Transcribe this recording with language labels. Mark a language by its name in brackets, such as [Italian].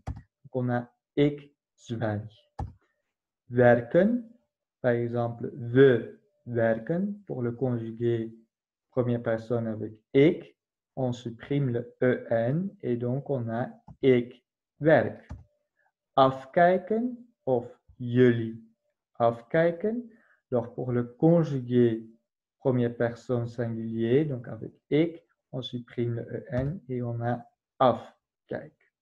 [French] Donc on a [Dutch] ik zwijg. [French] Werken, par exemple, [Dutch] we werken, [French] pour le conjuguer première personne avec ik, on supprime le en et donc on a [Dutch] ik werk. Afkijken of jullie afkijken. [French] Alors pour le conjuguer première personne singulier, donc avec ik, on supprime le en et on a afkijk.